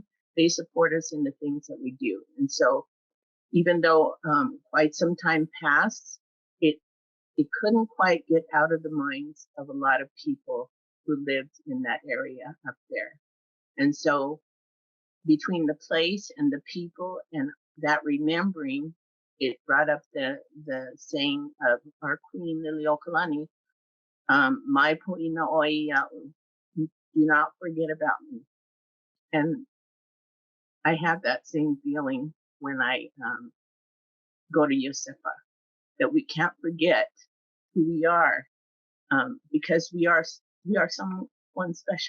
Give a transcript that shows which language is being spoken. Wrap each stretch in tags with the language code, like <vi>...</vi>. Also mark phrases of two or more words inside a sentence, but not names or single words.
<en>They support us in the things that we do. And so even though quite some time passed, it couldn't quite get out of the minds of a lot of people who lived in that area up there. And so between the place and the people and that remembering, it brought up the saying of our Queen Liliuokalani,</en> <haw>mai po'ina oia'u,</haw> <en>do not forget about me. And I have that same feeling when I go to Iosepa, that we can't forget who we are, because we are someone special.</en>